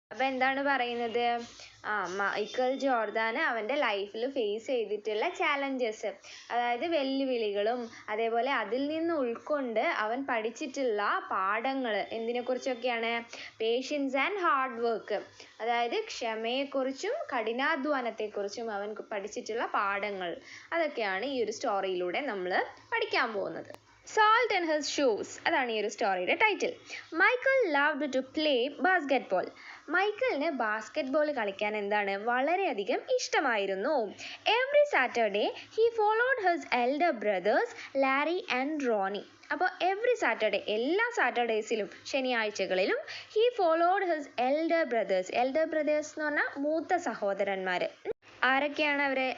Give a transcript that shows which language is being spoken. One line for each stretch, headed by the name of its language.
Malayalam: അപ്പം എന്താണ് പറയുന്നത്? മൈക്കൽ ജോർദാൻ അവൻ്റെ ലൈഫിൽ ഫേസ് ചെയ്തിട്ടുള്ള ചാലഞ്ചസ്, അതായത് വെല്ലുവിളികളും അതേപോലെ അതിൽ നിന്ന് ഉൾക്കൊണ്ട് അവൻ പഠിച്ചിട്ടുള്ള പാഠങ്ങൾ എന്തിനെക്കുറിച്ചൊക്കെയാണ്? പേഷ്യൻസ് ആൻഡ് ഹാർഡ് വർക്ക്, അതായത് ക്ഷമയെക്കുറിച്ചും കഠിനാധ്വാനത്തെക്കുറിച്ചും അവൻ പഠിച്ചിട്ടുള്ള പാഠങ്ങൾ, അതൊക്കെയാണ് ഈ ഒരു സ്റ്റോറിയിലൂടെ നമ്മൾ പഠിക്കാൻ പോകുന്നത്.
English: Salt in his shoes,
Malayalam: അതാണ് ഈ ഒരു സ്റ്റോറിയുടെ title.
English: Michael loved to play basketball.
Malayalam: മൈക്കലിന് basketball കളിക്കാൻ വളരെയധികം ഇഷ്ടമായിരുന്നു.
English: Every Saturday he followed his elder brothers Larry and Ronnie.
Malayalam: അപ്പോൾ
English: every Saturday,
Malayalam: എല്ലാ സാറ്റർഡേയ്സിലും ശനിയാഴ്ചകളിലും
English: he followed his elder brothers
Malayalam: എന്ന് പറഞ്ഞാൽ മൂത്ത സഹോദരന്മാർ. ആരൊക്കെയാണ് അവർ?